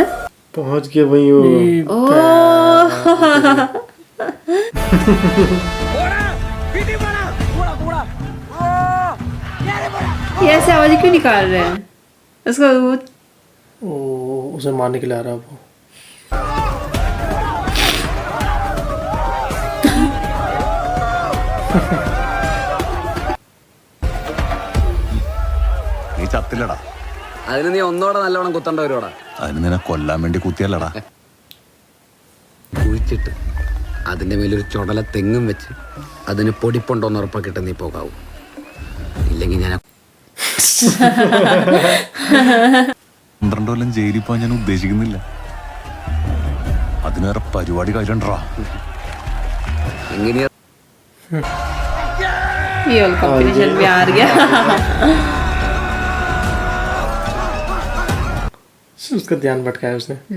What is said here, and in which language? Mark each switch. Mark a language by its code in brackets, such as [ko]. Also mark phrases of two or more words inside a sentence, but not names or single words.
[hi] पहुंच गया वही वो। ओ ये ऐसे आवाज क्यों निकाल रहे हैं? उसको वो ओ, उसे मारने के लिए आ रहा है वो। [ml] നീ ചത്തില്ലടാ. അതിന് നീ ഒന്നോടെ നല്ലോണം കുത്തണ്ട വരുവാടാ. അതിന് നിന്നെ കൊല്ലാൻ വേണ്ടി കുത്തിയല്ലടാ. കുഴിച്ചിട്ട് അതിന്റെ മേലൊരു ചുടല തെങ്ങും വെച്ച് അതിന് പൊടിപ്പുണ്ടോന്ന് ഉറപ്പാക്കിയിട്ട് നീ പോകാവൂ. ഇല്ലെങ്കിൽ ഞാൻ 12 കൊല്ലം ജയിലിൽ പോകാൻ ഞാൻ ഉദ്ദേശിക്കുന്നില്ല. അതിന് വേറെ പരിപാടി കയ്യിലുണ്ടാ. എങ്ങനെയാ [hi] ये वाला कॉम्बिनेशन भी आ गया। उसका ध्यान भटकाया उसने।